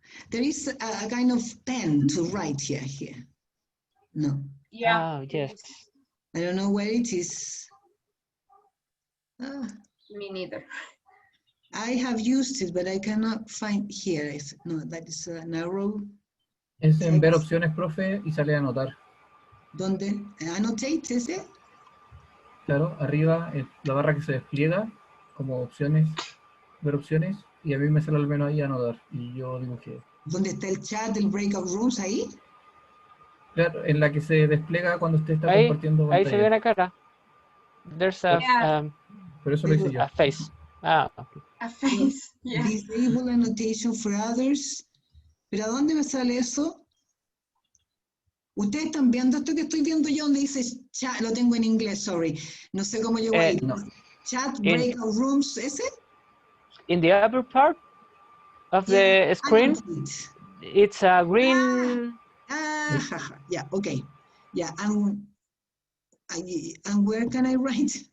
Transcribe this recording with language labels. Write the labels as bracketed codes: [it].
[en] There is a kind of pen to write here. No. Yeah. Oh, yes. I don't know where it is. Me neither. I have used it, but I cannot find here. No, that is an arrow. [es] Es en ver opciones, profe, y sale a anotar. ¿Dónde? Annotate, ese. Claro, arriba la barra que se despliega como opciones, ver opciones, y a mí me sale al menos ahí anotar, y yo dibujé. ¿Dónde está el chat del breakout rooms ahí? Claro, en la que se despliega cuando usted está compartiendo pantalla. Ahí se ve una cara. [en] There's a, [es] Por eso lo hice yo. [en] A face. Ah, okay. A face, yeah. Disable annotation for others. [es] ¿Pero a dónde me sale eso? Ustedes están viendo esto que estoy viendo yo donde dice chat, lo tengo en inglés, sorry. No sé cómo llegó ahí. No. Chat, breakout rooms, ¿ese? [en] In the upper part of the screen, it's a green. Yeah, okay. Yeah, and where can I write?